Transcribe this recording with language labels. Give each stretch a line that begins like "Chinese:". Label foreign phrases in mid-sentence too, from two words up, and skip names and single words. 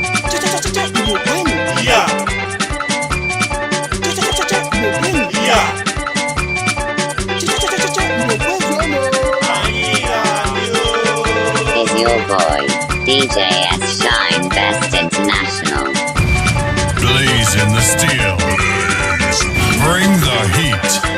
Igbo: Cha, cha, cha, cha, cha, Igbo kwenu. Ya. Cha, cha, cha, cha, cha, Igbo kwenu. Ya. Cha, cha, cha, cha, cha, cha, Igbo kwezuonu. Anyị ga-adị o.
English: Is your boy, D J S Shine Best International. Blaze in the steel. Bring the heat.